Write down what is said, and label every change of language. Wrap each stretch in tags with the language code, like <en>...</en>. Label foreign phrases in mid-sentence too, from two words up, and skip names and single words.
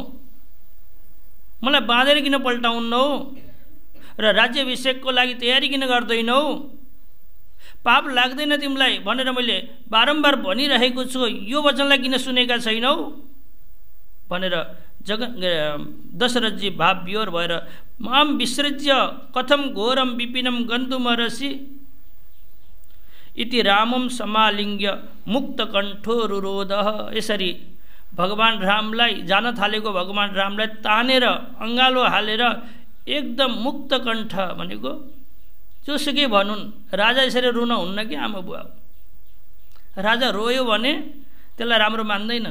<ne>मलाई बाँधेर किन पल्टाउन्नौ? र राज्याभिषेकको लागि तयारी किन गर्दैनौ? पाप लाग्दैन तिमीलाई भनेर मैले बारम्बार भनिरहेको छु, यो वचनलाई किन सुनेका छैनौ? भनेर दशरथजी भाव विह्वल भएर</ne> <sa>माम विसृज्य कथम घोरम विपिनम गन्तुम अर्हसि इति रामम समालिङ्ग्य मुक्त कण्ठो रुरोध।</sa> <ne>यसरी भगवान रामलाई जान थालेको भगवान रामलाई तानेर अङ्गालो हालेर एकदम मुक्त कण्ठ भनेको जोसुकै भनुन्, राजा यसरी रुन हुन्न कि आमा बुवा। राजा रोयो भने त्यसलाई राम्रो मान्दैनन्।</ne>